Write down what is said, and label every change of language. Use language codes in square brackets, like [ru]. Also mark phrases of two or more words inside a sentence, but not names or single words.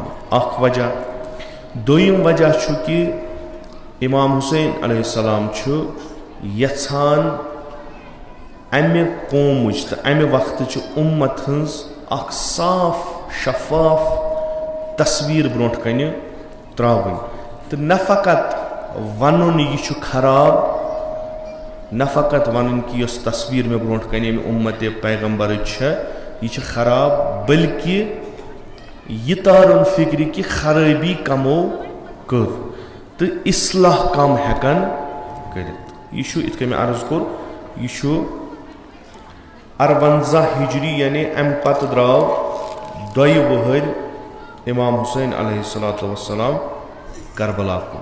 [ks] अख वजह दोयम वजह छु कि इमाम हुसैन अलैहिस्सलाम छु यछान अमे कौमुच तो अमे वक्त उम्मत हंस अख साफ शफाफ तस्वीर ब्रोट कन त्रावन। तो न फ़कत वन यह खराब, न फ़कत वन कि यस तस्वीर में ब्रोट कन उम्मत पैगम्बर यह खराब, बल्कि यह तारुन फिक्र कि खराबी कमो कर तो इस्लाह कम हेकन कर। यह इत मे अर्ज कोर यह 58 हिजरी यानी अम पत द्राव 2 वहर इमाम हुसैन [ar] عليه الصلاة والسلام [ks] करबला को।